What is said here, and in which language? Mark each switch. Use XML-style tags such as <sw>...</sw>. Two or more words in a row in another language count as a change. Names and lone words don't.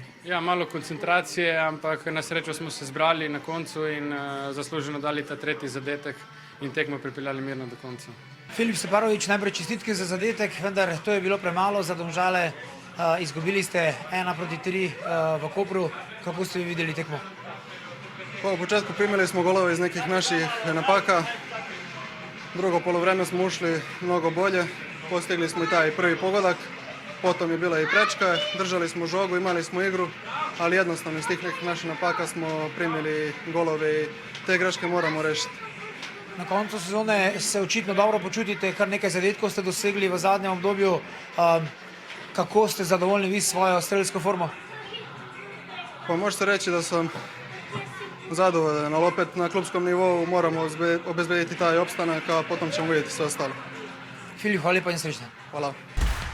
<sl>Ja, malo koncentracije, ampak na srečo smo se zbrali na koncu in zasluženo dali ta 3. zadetek in tekmo pripeljali mirno do konca. Filip Separovič, najprej čestitke za zadetek, vendar to je bilo premalo za Domžale. Izgubili ste 1-3 v Kopru. Kako ste videli tekmo?</sl> <sr>Po početku primili smo golove iz nekih naših napaka. Drugo polovreme smo ušli mnogo bolje. Postigli smo i taj prvi pogodak, potom je bila i prečka, držali smo žogu, imali smo igru, ali jednostavno iz tih nekih naših napaka smo primili golove i te greške moramo rešiti.</sr> <sl>Na koncu sezone se očitno dobro počutite, kar nekaj zadetkov ste dosegli v zadnjem obdobju. Kako ste zadovoljni vi s svojo strelsko formo?</sl> <sr>Pa možete reći da sam zadovoljan, ali opet na klubskom nivou moramo obezbediti taj opstanak, a potom ćemo vidjeti sve ostalo.</sr> <sl>Filip, hvala lepa in srečno. Hvala.</sl>